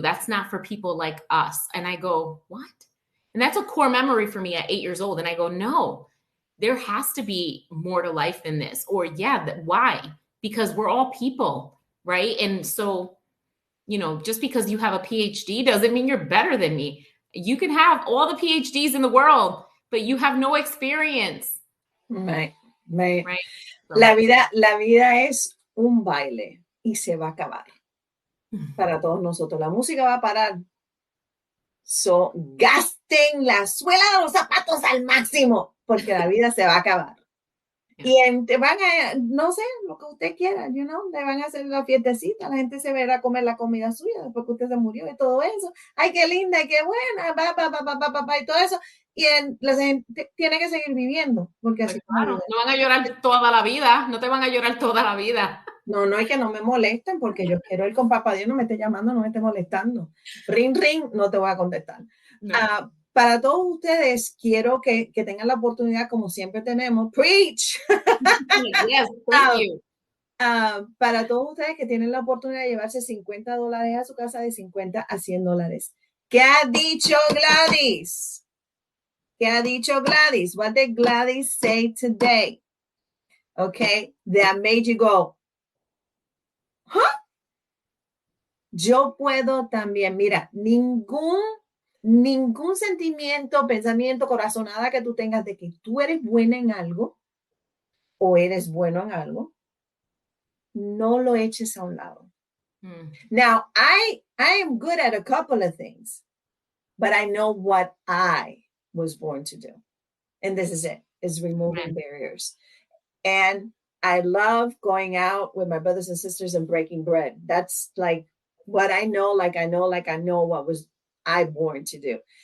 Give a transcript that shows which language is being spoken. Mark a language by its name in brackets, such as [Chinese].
[English] That's not for people like us. And I go, what? And that's a core memory for me at 8 years old. And I go, no, there has to be more to life than this. Or why? Because we're all people, right? And so, just because you have a PhD doesn't mean you're better than me. You can have all the PhDs in the world, but you have no experience. Right. So. [Spanish] La vida es un baile y se va a acabar. Para todos nosotros. La música va a parar. So, gasten la suela de los zapatos al máximo, porque la vida se va a acabar. Y te van a, no sé, lo que usted quiera, le van a hacer la fiestecita, la gente se verá a comer la comida suya después que usted se murió y todo eso. Ay, qué linda y qué buena, y todo eso. Y la gente tiene que seguir viviendo, porque así claro, no van a llorar toda la vida, no te van a llorar toda la vida. No, es que no me molesten, porque yo quiero ir con papá Dios, no me esté llamando, no me esté molestando. Ring, no te voy a contestar. No. Para todos ustedes, quiero que tengan la oportunidad, como siempre tenemos, preach. [English] Yes, thank you. [Spanish] Para todos ustedes que tienen la oportunidad de llevarse $50 a su casa, de $50 a $100. ¿Qué ha dicho Gladys? ¿Qué ha dicho Gladys? [English] What did Gladys say today? Okay, that made you go, huh? [Spanish] Yo puedo también, mira, ningún sentimiento, pensamiento, corazonada que tú tengas de que tú eres buena en algo o eres bueno en algo, no lo eches a un lado. [English] Now, I am good at a couple of things, but I know what I was born to do. And this is it, is removing barriers. And I love going out with my brothers and sisters and breaking bread. That's like what I know, like I know what was I born to do.